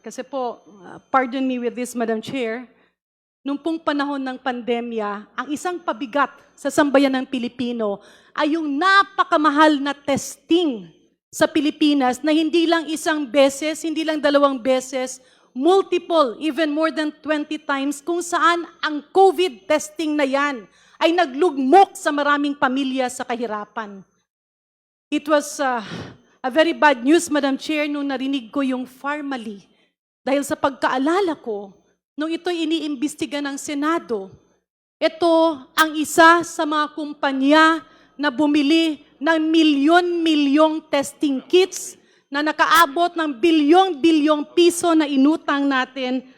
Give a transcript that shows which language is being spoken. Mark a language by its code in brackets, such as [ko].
[tl] Kasi po, [en] pardon me with this, [tl] Madam Chair, nung pong panahon ng pandemya, ang isang pabigat sa sambayan ng Pilipino ay yung napakamahal na testing sa Pilipinas na hindi lang isang beses, hindi lang dalawang beses, multiple, [en] even more than 20 times, [tl] kung saan ang COVID testing na yan ay naglugmok sa maraming pamilya sa kahirapan. [en] It was a very bad news, Madam Chair, [tl] nung narinig ko yung Pharmally. Dahil sa pagkaalala ko, nung ito'y iniimbestiga ng Senado, ito ang isa sa mga kumpanya na bumili ng milyon-milyong testing kits na nakaabot ng bilyong-bilyong piso na inutang natin.